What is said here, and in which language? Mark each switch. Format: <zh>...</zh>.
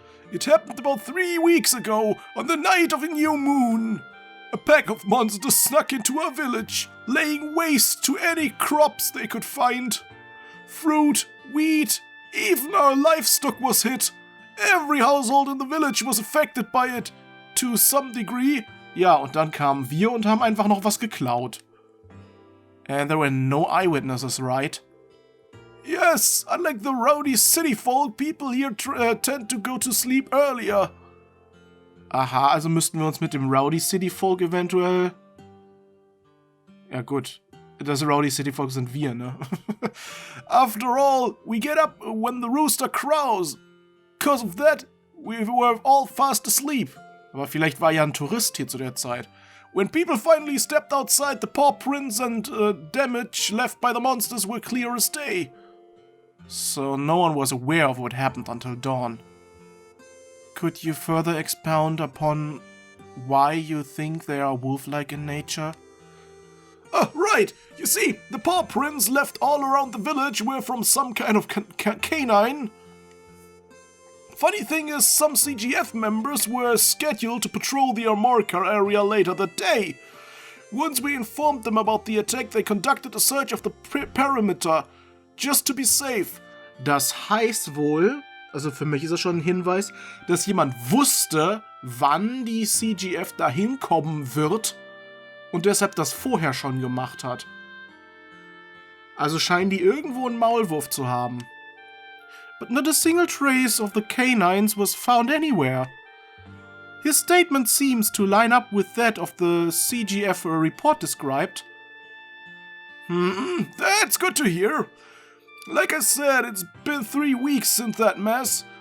<en>It happened about 3 weeks ago, on the night of a new moon. A pack of monsters snuck into our village, laying waste to any crops they could find. Fruit, wheat, even our livestock was hit. Every household in the village was affected by it, to some degree.</en> <de>Ja, und dann kamen wir und haben einfach noch was geklaut.</de> <en>And there were no eyewitnesses, right? Yes, unlike the rowdy city folk, people here tend to go to sleep earlier.</en> <de>Aha, also müssten wir uns mit dem</de> <en>Rowdy City Folk</en> <de>eventuell... Ja gut, das</de> <en>Rowdy City Folk</en> <de>sind wir, ne?</de> <en>After all, we get up when the rooster crows. Because of that, we were all fast asleep.</en> <de>Aber vielleicht war ja ein Tourist hier zu der Zeit.</de> <en>When people finally stepped outside, the paw prints and damage left by the monsters were clear as day. So no one was aware of what happened until dawn. Could you further expound upon why you think they are wolf-like in nature? Right! You see, the paw prints left all around the village were from some kind of canine. Funny thing is, some CGF members were scheduled to patrol the Amorica area later that day. Once we informed them about the attack, they conducted a search of the perimeter, just to be safe.</en> <de>Das heißt wohl, also für mich ist das schon ein Hinweis, dass jemand wusste, wann die CGF dahin kommen wird und deshalb das vorher schon gemacht hat. Also scheinen die irgendwo einen Maulwurf zu haben.</de> <en>But not a single trace of the canines was found anywhere. His statement seems to line up with that of the CGF report described. That's good to hear. Like I said, it's been 3 weeks since that mess.</en>